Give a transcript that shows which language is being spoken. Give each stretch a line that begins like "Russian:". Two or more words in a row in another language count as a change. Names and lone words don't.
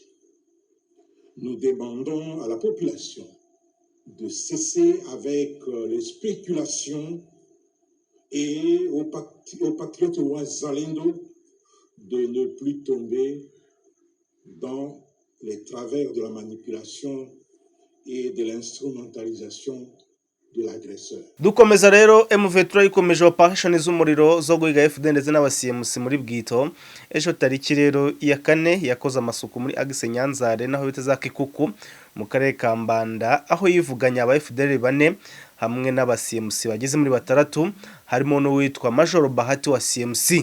French: Nous demandons à la population de cesser avec les spéculations et aux patriotes Wazalendo de ne plus tomber dans les travers de la manipulation et de l'instrumentalisation de l'agresseur.
Kinyarwanda: dukomeza rero M23 ikomeje operation z'umuriro zo guhiga FDL ndetse n'abasimusi muri Bwito. Ejo tariki rero ya 4 yakoze amasuku muri Agise Nyanzare naho biteza Kikuku mu karere ka Mbanda, aho yivuganya aba FDL 4 hamwe n'abasimusi bageze muri batandatu, harimo no witwa Major Bahati wa CMC.